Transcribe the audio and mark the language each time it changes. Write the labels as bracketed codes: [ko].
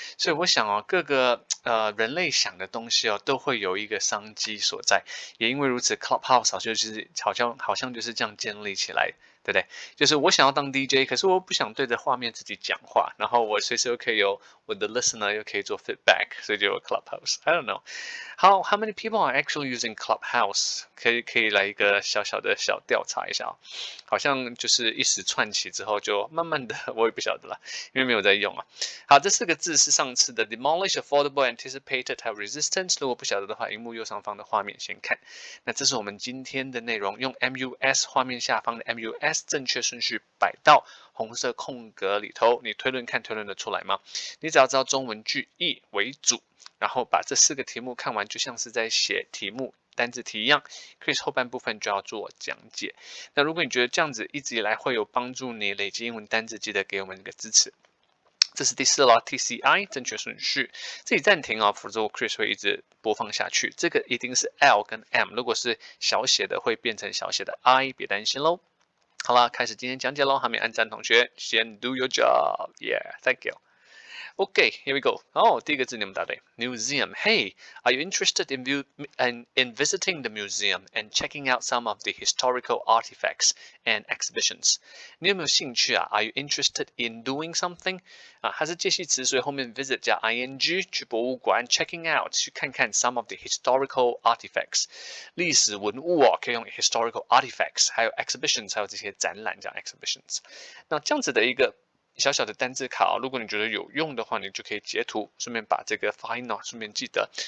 [zh] 所以我想哦，各个人类想的东西哦，都会有一个商机所在。也因为如此，Clubhouse 好像就是这样建立起来。对不对？就是我想要当 DJ，可是我不想对着画面自己讲话，然后我随时又可以有我的 listener，又可以做 feedback，所以就有 Clubhouse。 [en] I don't know how many people are actually using Clubhouse？ [zh] 可以来一个小小的小调查一下哦，好像就是一时串起之后，就慢慢的我也不晓得了，因为没有在用啊。好，这4个字是上次的 [en] demolish, affordable, anticipated [zh] 还有 resistance。如果不晓得的话，荧幕右上方的画面先看。那这是我们今天的内容，用 MUS 画面下方的 MUS 正确顺序摆到红色空格里头，你推论看推论得出来吗？你只要知道中文句意为主，然后把这4个题目看完，就像是在写题目单字题一样。 Chris 后半部分就要做讲解。那如果你觉得这样子一直以来会有帮助你累积英文单字，记得给我们一个支持。这是第4了 ，TCI 正确顺序，自己暂停哦，否则我 Chris 会一直播放下去。这个一定是 L 跟 M， 如果是小写的会变成小写的 I， 别担心喽。好了，开始今天讲解喽。还没按赞同学，先 [en] do your job，yeah，thank you。 Okay, here we go. [zh] 第一个字你们答对 ，museum. [en] Hey, are you interested in visiting the museum and checking out some of the historical artifacts and exhibitions? [zh] 你有没有兴趣啊 [en] ？Are you interested in doing something? [zh] 它是介系词，所以后面 visit 加 ing 去博物馆 [en] checking out [zh] 去看看 [en] some of the historical artifacts [zh] 历史文物哦，可以用 [en] historical artifacts， [zh] 还有 exhibitions， 还有这些展览叫 exhibitions。那这样子的一个小小的单字卡如果你觉得有用的话，你就可以截图，顺便把这个发音顺便记得。